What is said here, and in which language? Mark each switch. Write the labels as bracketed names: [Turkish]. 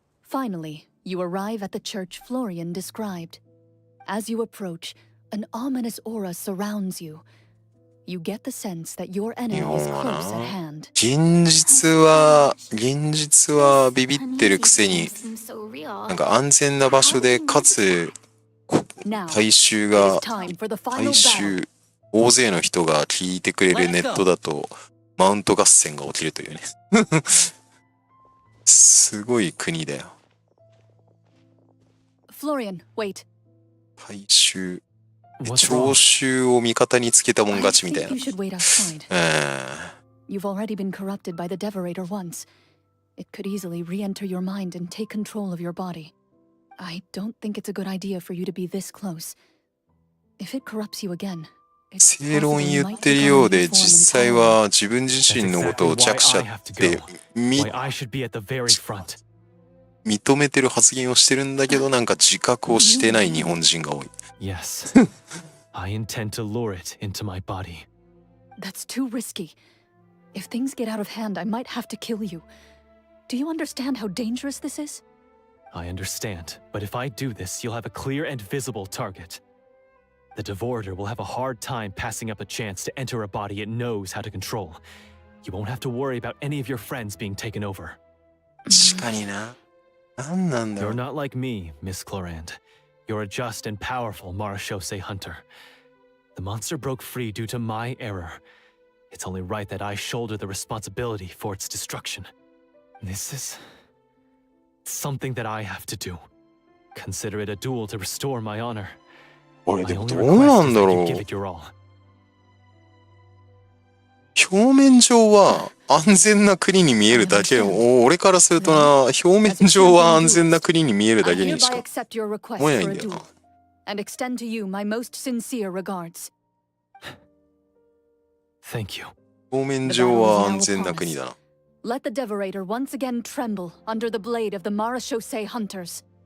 [English] Finally, you arrive at the church Florian described. As you approach, an ominous aura surrounds you. You get the sense that your enemy is close at hand. [Japanese] 現実はビビってるくせに、なんか安全な場所で、かつ、大衆、大勢の人が聞いてくれるネットだと、マウント合戦が起きるというね。すごい国だよ。 [English] Florian, wait. [Japanese] 大衆。聴衆を味方につけたもん勝ちみたいな。 [English] You've already been corrupted by the Devorator once. It could easily re-enter your mind and take control of your body. I don't think it's a good idea for you to be this close. If it corrupts you again, [Japanese] 正論言ってるようで、実際は自分自身のことを弱者って認めてる発言をしてるんだけど、なんか自覚をしてない日本人が多い。 [English] Yes, I intend to lure it into my body. That's too risky. If things get out of hand, I might have to kill you. Do you understand how dangerous this is? I understand, but if I do this, you'll have a clear and visible target. The Devorator will have a hard time passing up a chance to enter a body it knows how to control. You won't have to worry about any of your friends being taken over. [Japanese] 確かにな。なんなんだろう。 [English] You're not like me, Miss Clorand. You're a just and powerful Marashosei hunter. The monster broke free due to my error. It's only right that I shoulder the responsibility for its destruction. This is something that I have to do. Consider it a duel to restore my honor. [Japanese] あれでもどうなんだろう。表面上は安全な国に見えるだけの、俺からするとな、表面上は安全な国に見えるだけにしか思えないんだよな。 [English] And extend to you my most sincere regards. Thank you. [Japanese] 表面上は安全な国だな。 [English] Let the Devorator once again tremble under the blade of the Marashosei hunters.